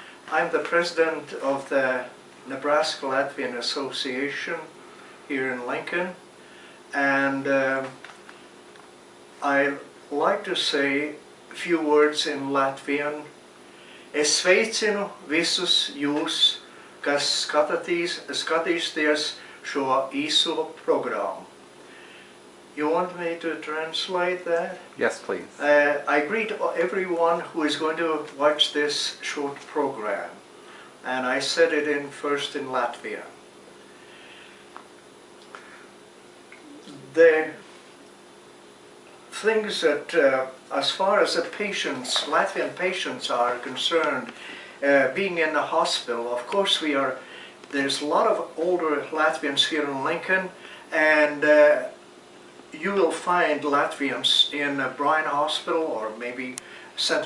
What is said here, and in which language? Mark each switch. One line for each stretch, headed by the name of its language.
English: I'm the president of the Nebraska-Latvian Association here in Lincoln, and I'd like to say a few words in Latvian.
Latvian: Es sveicinu visus jūs, kas skatīsieties šo īso programmu.
English: You want me to translate that? Yes, please. I greet everyone who is going to watch this short program. And I said it first in Latvian. The things that, as far as the patients, Latvian patients are concerned, being in the hospital, of course there's a lot of older Latvians here in Lincoln, and you will find Latvians in Bryan Hospital or maybe St.